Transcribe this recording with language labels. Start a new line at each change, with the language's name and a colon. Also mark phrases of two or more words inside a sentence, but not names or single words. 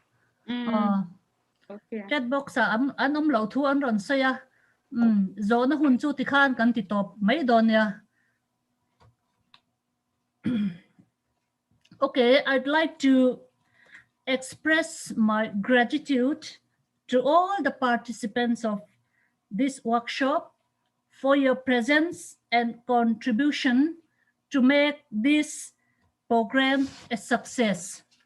English: Okay. chat box
Mizo: an om lo thu an ron saya zo na hun chu ti khan kan ti top mai don ya
English: okay, I'd like to express my gratitude to all the participants of this workshop for your presence and contribution to make this program a success.